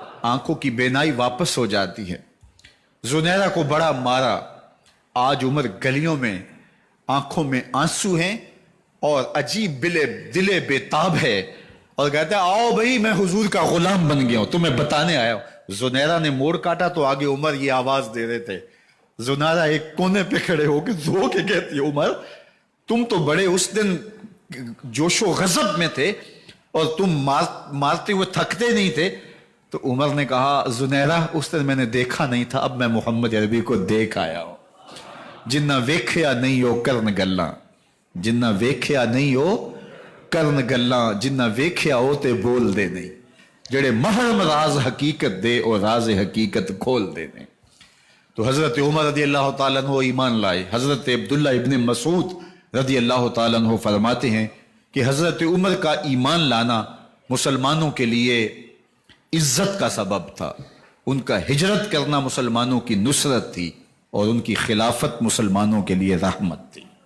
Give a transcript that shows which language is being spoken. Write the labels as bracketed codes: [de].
[ur] آنکھوں کی بینائی واپس ہو جاتی ہے۔ زنیرہ کو بڑا مارا، آج عمر گلیوں میں آنکھوں میں آنسو ہیں اور عجیب دلے بے تاب ہے، اور کہتا ہے آؤ بھئی میں حضور کا غلام بن گیا ہوں، تمہیں بتانے آیا ہوں۔ زنیرہ نے موڑ کاٹا تو آگے عمر یہ آواز دے رہے تھے، زنیرہ ایک کونے پہ کھڑے ہو کے رو کے کہتی ہے عمر تم تو بڑے اس دن جوش و غضب میں تھے اور تم مارتے ہوئے تھکتے نہیں تھے۔ تو عمر نے کہا زنیرہ اس دن میں نے دیکھا نہیں تھا، اب میں محمد عربی کو دیکھ آیا ہوں۔ [pa] ਜਿੰਨਾ ਵੇਖਿਆ ਨਹੀਂ ਉਹ ਕਰਨ ਗੱਲਾਂ, ਜਿੰਨਾ ਵੇਖਿਆ ਨਹੀਂ ਉਹ ਕਰਨ ਗੱਲਾਂ, ਜਿੰਨਾ ਵੇਖਿਆ ਉਹ ਤੇ ਬੋਲਦੇ ਨਹੀਂ। ਜਿਹੜੇ ਮਹਰਮ ਰਾਜ਼ ਹਕੀਕਤ [ur] ਦੇ ਉਹ ਰਾਜ਼ ਹਕੀਕਤ کھولتے ہیں۔ تو حضرت عمر رضی اللہ تعالیٰ عنہ ایمان لائے۔ حضرت عبداللہ ابن مسعود رضی اللہ تعالیٰ عنہ فرماتے ہیں کہ حضرت عمر کا ایمان لانا مسلمانوں کے لیے عزت کا سبب تھا، ان کا ہجرت کرنا مسلمانوں کی نصرت تھی، اور ان کی خلافت مسلمانوں کے لیے رحمت تھی۔